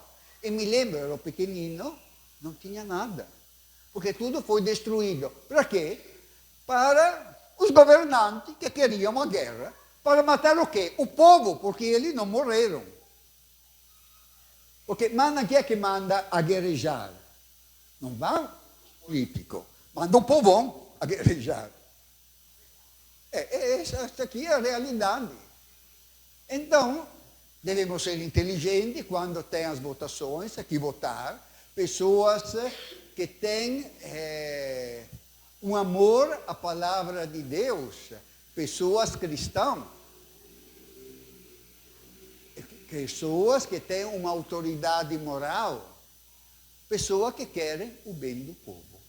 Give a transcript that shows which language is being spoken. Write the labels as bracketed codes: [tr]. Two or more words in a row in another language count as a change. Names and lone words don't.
[pt] E me lembro, eu era pequenino, não tinha nada. Porque tudo foi destruído. Para quê? Para os governantes que queriam a guerra. Para matar o quê? O povo, porque eles não morreram. Porque manda [it] chi è che manda a guerrejar? Non va un politico, [pt] manda um povão a guerrejar. Esta aqui é a realidade. Então, devemos ser inteligentes quando tem as votações, aqui votar, pessoas que têm um amor à palavra de Deus, pessoas cristãs, pessoas que têm uma autoridade moral, pessoas que querem o bem do povo.